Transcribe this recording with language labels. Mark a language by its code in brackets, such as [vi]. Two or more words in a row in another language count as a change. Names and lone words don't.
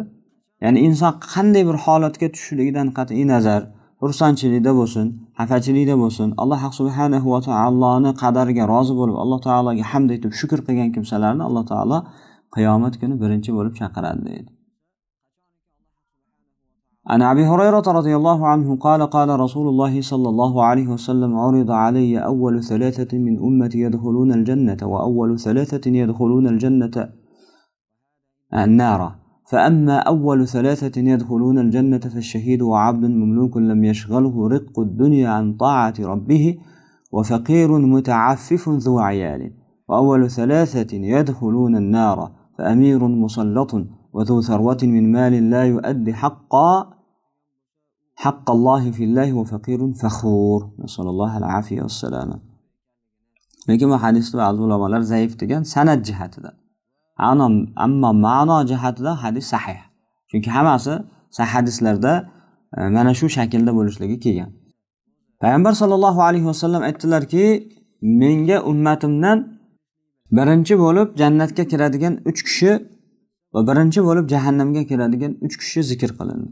[uz] Ya'ni inson qanday bir holatga tushishligidan qat'iy nazar, xursandchilikda bo'lsin, xafachilikda bo'lsin, Alloh subhanahu va taoloning qadariga rozi bo'lib, Alloh taologa hamd aytib shukr qilgan kimsalarni Alloh taolo qiyomat kuni birinchi bo'lib chaqiradi deydi. [ar] عن أبي هريرة رضي الله عنه قال قال رسول الله صلى الله عليه وسلم عرض علي أول ثلاثة من أمتي يدخلون الجنة وأول ثلاثة يدخلون الجنة النار فأما أول ثلاثة يدخلون الجنة فالشهيد وعبد مملوك لم يشغله رق الدنيا عن طاعة ربه وفقير متعفف ذو عيال وأول ثلاثة يدخلون النار فأمير مسلط وذو ثروة من مال لا يؤدي حق الله في الله وفقير فخور نسأل الله العافية والسلامة. [uz] lekin bu hadisni ba'zi ulamolar zaif degan sanad jihatida. Ammo ma'no jihatida hadis sahih. Chunki hammasi sahih hadislarda mana shu shaklda bo'lishligi kelgan. Payg'ambar [ar] صلى الله عليه وسلم [uz] aytdilarki, menga ummatimdan birinchi bo'lib jannatga kiradigan 3 kishi va birinchi bo'lib jahannamga kiradigan 3 kishi zikr qilindi.